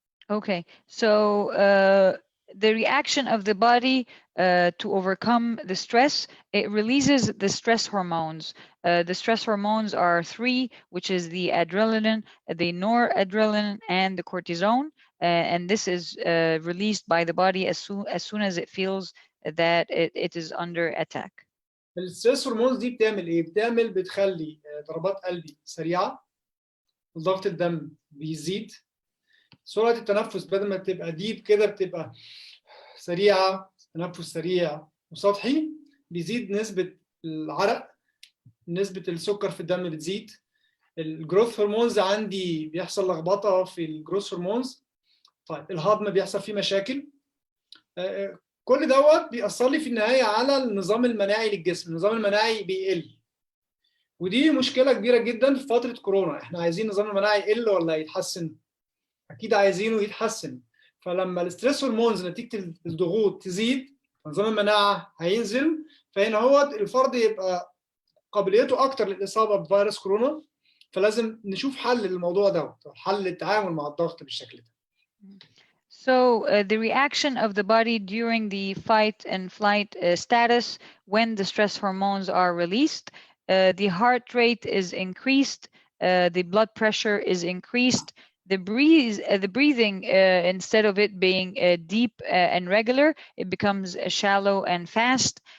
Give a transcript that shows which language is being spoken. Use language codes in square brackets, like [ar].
[en] Okay, so the reaction of the body to overcome the stress, it releases the stress hormones. The stress hormones are 3, which is the adrenaline, the noradrenaline, and the cortisone. And this is released by the body as soon as it feels that it is under attack. [ar] الستريس هرمونز دي بتعمل ايه؟ بتخلي ضربات قلبي سريعة، ضغط الدم بيزيد، سرعة التنفس بدل ما تبقى ديب كده بتبقى سريعة، تنفس سريع وسطحي، بيزيد نسبة العرق، نسبة السكر في الدم بتزيد. الجروث هرمونز عندي بيحصل لخبطة في الجروث هرمونز. طيب الهضم بيحصل فيه مشاكل. كل دوت بيأثر لي في النهاية على النظام المناعي للجسم. النظام المناعي بيقل، ودي مشكلة كبيرة جدا في فترة كورونا. احنا عايزين النظام المناعي يقل ولا يتحسن؟ أكيد عايزينه يتحسن. فلما الستريس هرمونز نتيجة الضغوط تزيد، نظام المناعة هينزل، فهنا هو الفرد يبقى قابليته أكتر للإصابة بفيروس كورونا. فلازم نشوف حل للموضوع ده، حل للتعامل مع الضغط بالشكل ده. [en] So the reaction of the body during the fight and flight status when the stress hormones are released, the heart rate is increased, the blood pressure is increased, the breathing instead of it being deep and regular, it becomes shallow and fast.